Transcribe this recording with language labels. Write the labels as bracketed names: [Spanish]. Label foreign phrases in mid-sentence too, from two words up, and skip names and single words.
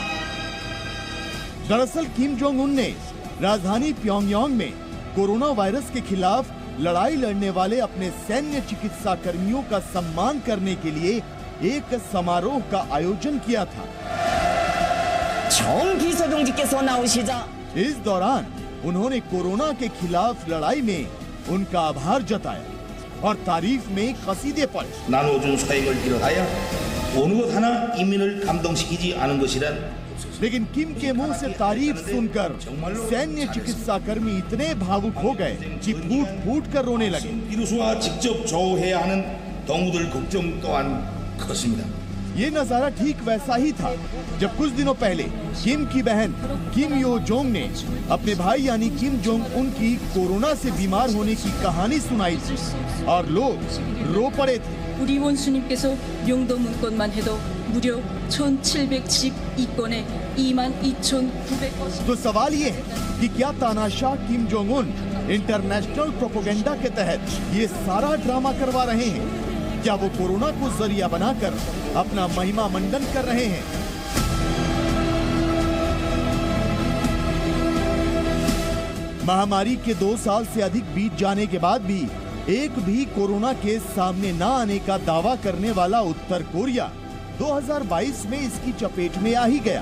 [Hindi] दरअसल किम जोंग उन ने राजधानी प्योंगयांग में कोरोना वायरस के खिलाफ लड़ाई लड़ने वाले अपने सैन्य चिकित्सा कर्मियों का सम्मान करने के लिए एक समारोह का आयोजन किया था। इस दौरान उन्होंने कोरोना के खिलाफ लड़ाई में उनका आभार जताया और तारीफ में कसीदे पढ़े। [Korean] 나노준 사역을 비롯하여 어느 것 하나 인민을 감동시키지 않은 것이란 [Hindi] लेकिन किम के मुंह से तारीफ सुनकर सैन्य चिकित्सा कर्मी इतने भावुक हो गए कि फूट फूट कर रोने लगे। [Korean] 비루스와 직접 조해야 하는 동무들 걱정 또한 컸습니다. [Hindi] ये नजारा ठीक वैसा ही था जब कुछ दिनों पहले किम की बहन किम यो जोंग ने अपने भाई यानी किम जोंग उन की कोरोना से बीमार होने की कहानी सुनाई थी और लोग रो पड़े थे। [Korean] 우리 원수님께서 용도 문건만 해도 무려 1,772건에 22,900건। [Hindi] तो सवाल ये है कि क्या तानाशाह किम जोंग उन [English] international propaganda [Hindi] के तहत ये सारा ड्रामा करवा रहे हैं? क्या वो कोरोना को जरिया बनाकर अपना महिमा मंडन कर रहे हैं? महामारी के 2 साल से अधिक बीत जाने के बाद भी एक भी कोरोना केस सामने न आने का दावा करने वाला उत्तर कोरिया 2022 में इसकी चपेट में आ ही गया।